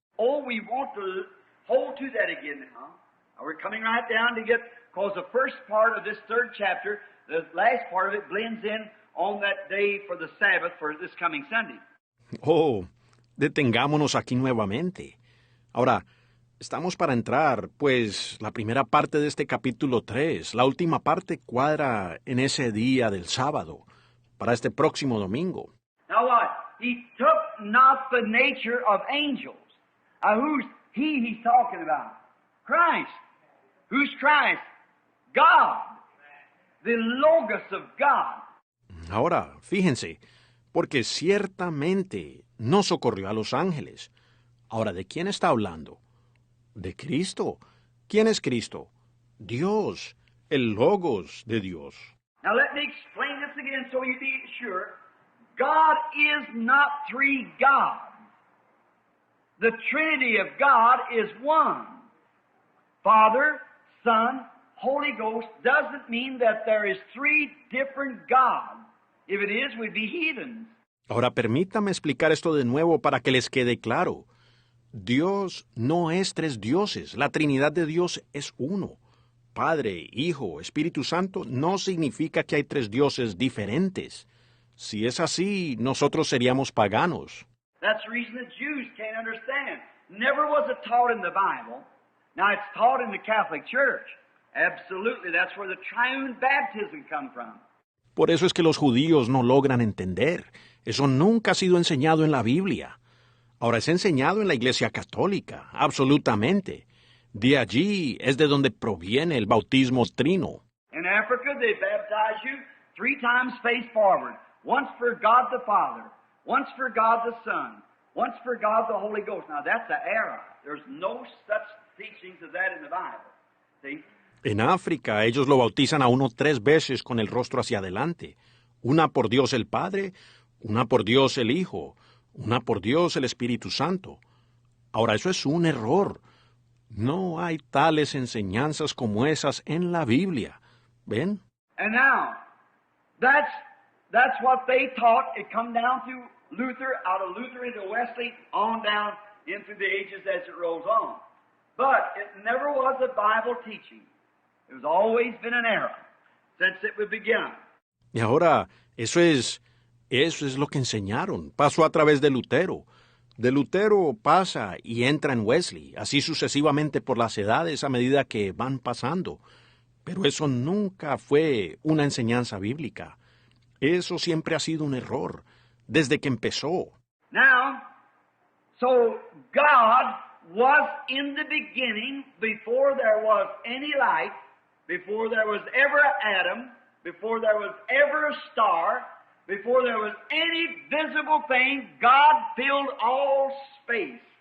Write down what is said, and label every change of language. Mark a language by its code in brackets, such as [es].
[en] Oh, we want to hold to that again now. We're coming right down to get, because the first part of this third chapter, the last part of it blends in on that day for the Sabbath for this coming Sunday. [es] Oh, detengámonos aquí nuevamente. Ahora, estamos para entrar, pues la primera parte de este capítulo 3, la última parte cuadra en ese día del sábado, para este próximo domingo. [en] Now what? He took not the nature of angels. Who's he's talking about? Christ. Who's Christ? God. The Logos of God. [es] Ahora, fíjense, porque ciertamente no socorrió a los ángeles. Ahora, ¿de quién está hablando? De Cristo. ¿Quién es Cristo? Dios, el Logos de Dios. [en] Now let me explain this again so you be sure. God is not three gods. The Trinity of God is one. Father, Son, Holy Ghost doesn't mean that there is three different gods. If it is, we'd be heathens. [es] Ahora permítame explicar esto de nuevo para que les quede claro. Dios no es tres dioses, la Trinidad de Dios es uno. Padre, Hijo, Espíritu Santo no significa que hay tres dioses diferentes. Si es así, nosotros seríamos paganos. [en] That's the reason the Jews can't understand. Never was it taught in the Bible. Now it's taught in the Catholic Church. Absolutely, that's where the triune baptism comes from. [es] Por eso es que los judíos no logran entender. Eso nunca ha sido enseñado en la Biblia. Ahora es enseñado en la Iglesia Católica, absolutamente. De allí es de donde proviene el bautismo trino. [en] In Africa, they baptize you 3 times face forward. Once for God the Father, once for God the Son, once for God the Holy Ghost. Now that's an error. There's no such teachings of that in the Bible. See? [es] En África, ellos lo bautizan a uno 3 veces con el rostro hacia adelante. Una por Dios el Padre, una por Dios el Hijo, una por Dios el Espíritu Santo. Ahora, eso es un error. No hay tales enseñanzas como esas en la Biblia. ¿Ven? [en] And now, that's what they taught. It come down through Luther, out of Luther into Wesley, on down in through the ages as it rolls on. But it never was a Bible teaching. It was always been an error since it began. [es] Y ahora, eso es lo que enseñaron. Pasó a través de Lutero. De Lutero pasa y entra en Wesley, así sucesivamente por las edades a medida que van pasando. Pero eso nunca fue una enseñanza bíblica. Eso siempre ha sido un error, desde que empezó. [en] Now, so God was in the beginning, before there was any light, before there was ever an atom, before there was ever a star, before there was any visible thing, God filled all space.